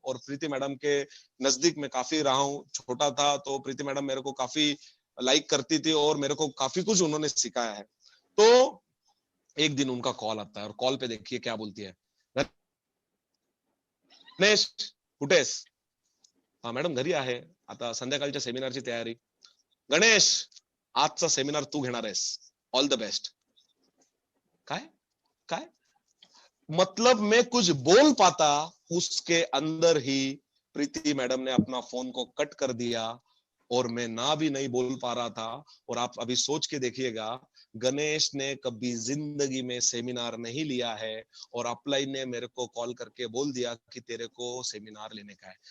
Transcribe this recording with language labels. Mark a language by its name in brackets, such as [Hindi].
[Hindi] और प्रीति मैडम के नजदीक में काफी रहा हूं, छोटा था तो प्रीति मैडम मेरे को काफी लाइक करती थी और मेरे को काफी कुछ उन्होंने सिखाया है। तो एक दिन उनका कॉल आता है और कॉल पे देखिए क्या बोलती है, गणेश [Marathi] कुठेस? हा मॅडम घरी आहे, आता संध्याकाळच्या सेमिनारची तयारी. गणेश आजचा सेमिनार तू घेणार आहेस, [English] All the best. [Marathi] काय काय [Hindi] मतलब मैं कुछ बोल पाता, उसके अंदर ही प्रीति मैडम ने अपना फोन को कट कर दिया और मैं ना भी नहीं बोल पा रहा था। और आप अभी सोच के देखिएगा, गणेश ने कभी जिंदगी में सेमिनार नहीं लिया है और अपलाइन ने मेरे को कॉल करके बोल दिया कि तेरे को सेमिनार लेने का है।